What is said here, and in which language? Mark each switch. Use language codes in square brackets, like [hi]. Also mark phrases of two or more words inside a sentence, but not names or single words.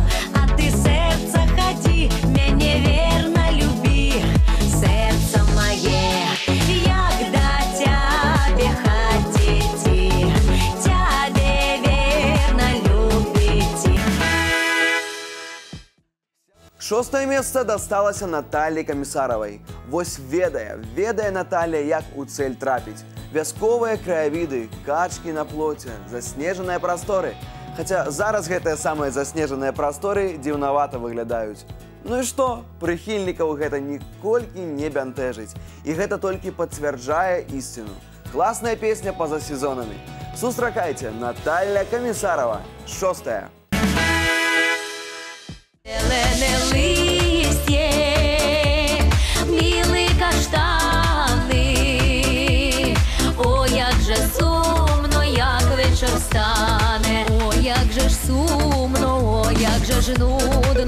[ru] А ты, сердце, ходи, меня верно люби. Сердце мое, як до тебе ходите, тебе верно любите. [be] 6-е место досталося Наталлі Камісаравай. Вось ведае Наталья, як у цель трапіць. Вясковыя краявіды, качкі на плоце, заснежаныя прасторы. Хаця зараз гэтыя самыя заснежаныя прасторы дзіўнавата выглядаюць. Ну і што? Прыхільнікаў гэта ніколькі не бянтэжыць. І гэта толькі пацвярджае ісціну. Класная песня па-за сезонамі. Сустракайце, Наталья Камісарава, 6-е. [uk] Зелене листє, білі каштани. О, як же сумно, як вечір стане. О, як же ж сумно, о, як же ж нудно.